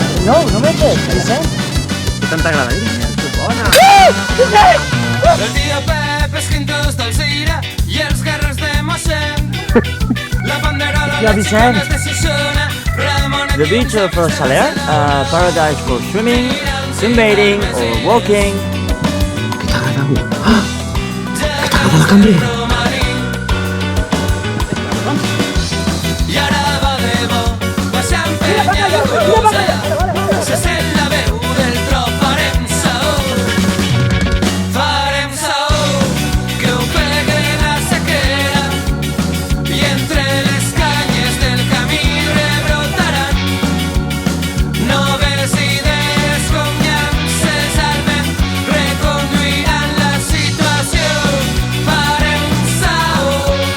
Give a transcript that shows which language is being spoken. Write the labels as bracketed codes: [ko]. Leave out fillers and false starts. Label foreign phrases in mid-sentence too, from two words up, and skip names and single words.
[ca] No, no m'he fet, Vicent. Què tant t'agrada dir? Bona! El tio Pep és quintos d'Alzira i els guerrers de Moixent. La bandera de Ja, les Vicent. xicones de Xixona. [en] The beach for saler, a paradise for swimming, sunbathing or walking. [ca] Què t'agrada? Ah! Què t'agrada la cambrera? I ara va de bo, baixant penya i cruza. Se sent la veu del trop, farem saó, que ho peguen a sequera, i entre les canyes del camí rebrotaran noves idees com llances al vent, reconduiran la situació, farem saó.